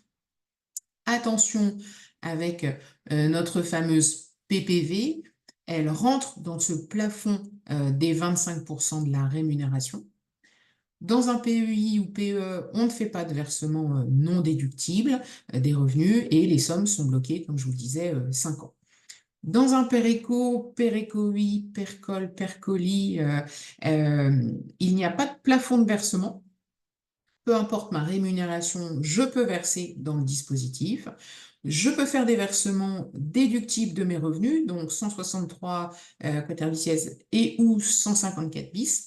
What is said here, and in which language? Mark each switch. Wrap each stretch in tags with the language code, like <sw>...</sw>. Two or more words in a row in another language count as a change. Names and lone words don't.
<fr>Attention avec notre fameuse PPV, elle rentre dans ce plafond des 25% de la rémunération. Dans un PEI ou PE, on ne fait pas de versement non déductible des revenus et les sommes sont bloquées, comme je vous le disais, 5 ans. Dans un PER-éco, PER-éco-I, PER-col, PER-coli, il n'y a pas de plafond de versement. Peu importe ma rémunération, je peux verser dans le dispositif. Je peux faire des versements déductibles de mes revenus, donc 163 quaterbicies et ou 154 bis.</fr>